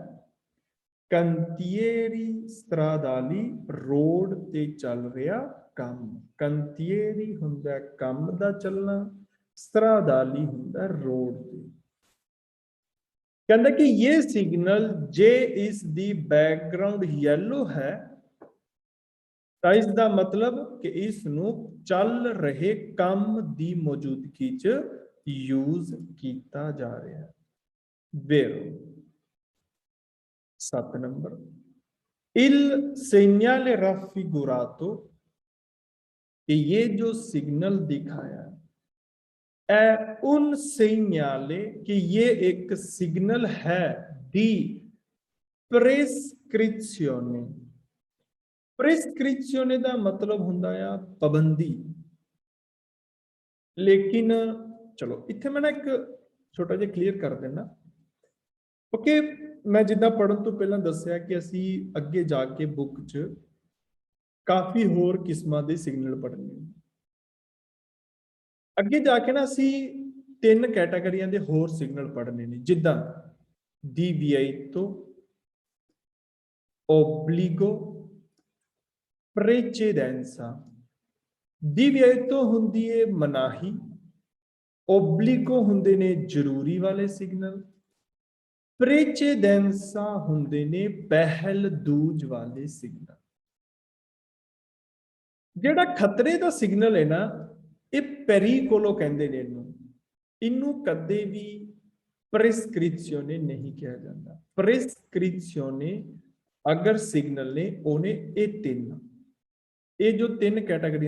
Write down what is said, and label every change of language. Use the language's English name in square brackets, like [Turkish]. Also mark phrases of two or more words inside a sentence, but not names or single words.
[Italian] cantieri stradali [Punjabi] ਰੋਡ ਤੇ ਚੱਲ ਰਿਹਾ ਕੰਮ ਕੰਤੀਏਰੀ ਹੁੰਦਾ ਕੰਮ ਦਾ ਚੱਲਣਾ ਸਟਰਾਦਾਲੀ ਹੁੰਦਾ ਰੋਡ ਤੇ ਕਹਿੰਦਾ ਕਿ ਇਹ ਸਿਗਨਲ ਜੇ ਇਸ ਦੀ ਬੈਕਗ੍ਰਾਉਂਡ ਯੈਲੋ ਹੈ ਤਾਂ ਇਸ ਦਾ ਮਤਲਬ ਕਿ ਇਸ ਨੂੰ ਚੱਲ ਰਹੇ ਕੰਮ ਦੀ ਮੌਜੂਦਗੀ 'ਚ ਯੂਜ਼ ਕੀਤਾ ਜਾ ਰਿਹਾ ਹੈ vero [Hindi] 7 ਨੰਬਰ [Italian] il segnale raffigurato [Hindi] कि ये जो सिग्नल दिखाया है [Italian] un segnale [Hindi] कि ये एक सिग्नल है di [Punjabi] prescrizione प्रिस्क्रिप्शन ਦਾ ਮਤਲਬ ਹੁੰਦਾ ਆ ਪਾਬੰਦੀ ਲੇਕਿਨ ਚਲੋ ਇੱਥੇ ਮੈਂ ਨਾ ਇੱਕ ਛੋਟਾ ਜਿਹਾ ਕਲੀਅਰ ਕਰ ਦੇਣਾ ਓਕੇ ਮੈਂ ਜਿੱਦਾਂ ਪੜਨ ਤੋਂ ਪਹਿਲਾਂ ਦੱਸਿਆ ਕਿ ਅਸੀਂ ਅੱਗੇ ਜਾ ਕੇ ਬੁੱਕ 'ਚ ਕਾਫੀ ਹੋਰ ਕਿਸਮਾਂ ਦੇ ਸਿਗਨਲ ਪੜ੍ਹਨੇ ਅੱਗੇ ਜਾ ਕੇ ਨਾ ਅਸੀਂ 3 ਕੈਟਾਗਰੀਆਂ ਦੇ ਹੋਰ ਸਿਗਨਲ ਪੜ੍ਹਨੇ ਨੇ ਜਿੱਦਾਂ [Italian] deviato obbligo precedenza deviato [Punjabi] ਹੁੰਦੀ ਹੈ ਮਨਾਹੀ obbligo ਹੁੰਦੇ ਨੇ ਜ਼ਰੂਰੀ ਵਾਲੇ ਸਿਗਨਲ precedenza ਹੁੰਦੇ ਨੇ ਪਹਿਲ ਦੂਜ ਵਾਲੇ ਸਿਗਨਲ ਜਿਹੜਾ ਖਤਰੇ ਦਾ ਸਿਗਨਲ ਹੈ ਨਾ ਇਹ pericolo ਕਹਿੰਦੇ ਨੇ ਇਹਨੂੰ ਕਦੇ ਵੀ prescrizione ਨਹੀਂ ਕਿਹਾ ਜਾਂਦਾ prescrizione ਅਗਰ ਸਿਗਨਲ ਨੇ ਉਹਨੇ ਇਹ 3 ਇਹ ਜੋ 3 ਕੈਟਾਗਰੀਆਂ